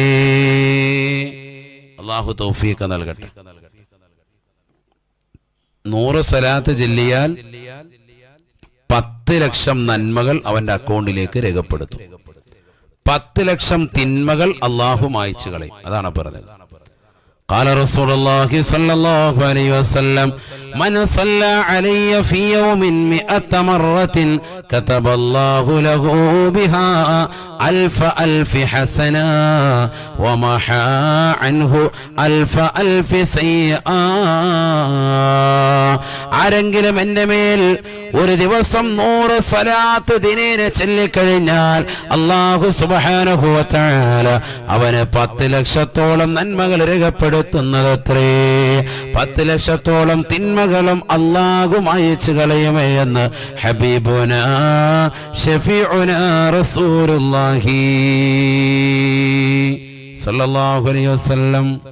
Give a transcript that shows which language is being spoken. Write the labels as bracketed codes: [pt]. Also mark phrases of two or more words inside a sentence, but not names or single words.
[ml] അല്ലാഹു തൗഫീഖ് നൽകട്ടെ. 100 സ്വലാത്ത് ചൊല്ലിയാൽ 10 ലക്ഷം നന്മകൾ അവന്റെ അക്കൗണ്ടിലേക്ക് രേഖപ്പെടുത്തും. 10 ലക്ഷം തിന്മകൾ അല്ലാഹു മായ്ച്ചു കളയും. അതാണ് പറഞ്ഞത്. [ar] قال رسول الله صلى الله عليه وسلم من صلى علي في يوم 100 مرة كتب الله له بها ألف ألف حسنة ومحى عنه ألف ألف سيئة. [ml] ആരെങ്കിലും എൻ്റെ മേൽ ഒരു ദിവസം 100 സ്വലാത്ത് ദിനേന ചൊല്ലിക്കഴിഞ്ഞാൽ [ar] الله سبحانه وتعالى [ml] അവന് 10 ലക്ഷത്തോളം നന്മകൾ രേഖപ്പെടുത്തുന്നതത്രേ. 10 ലക്ഷത്തോളം തിന്മകളും അല്ലാഹു മായ്ച്ചു കളയുമേ എന്ന് [ar] حبيبنا شفيعنا رسول الله صلى الله عليه وسلم.